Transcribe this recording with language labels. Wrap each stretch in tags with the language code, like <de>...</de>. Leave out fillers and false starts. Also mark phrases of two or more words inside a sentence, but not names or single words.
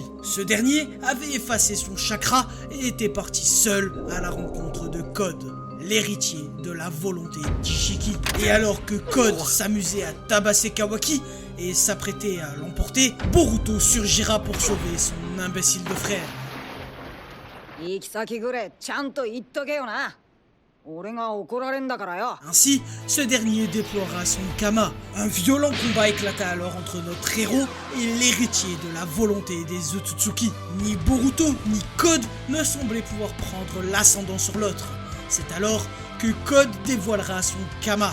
<fr>Ce dernier avait effacé son chakra et était parti seul à la rencontre de Code, l'héritier de la volonté d'Ishiki. Et alors que Code s'amusait à tabasser Kawaki et s'apprêtait à l'emporter, Boruto surgira pour sauver son imbécile de frère.</fr> <ja>行き先ぐれちゃんと言っとけよな。俺が怒られんだからよ。</ja> <fr>Ainsi, ce dernier déploiera son Kama. Un violent combat éclata alors entre notre héros et l'héritier de la volonté des Otsutsuki. Ni Boruto ni Code ne semblaient pouvoir prendre l'ascendant sur l'autre. C'est alors que Code dévoilera son Kama.</fr>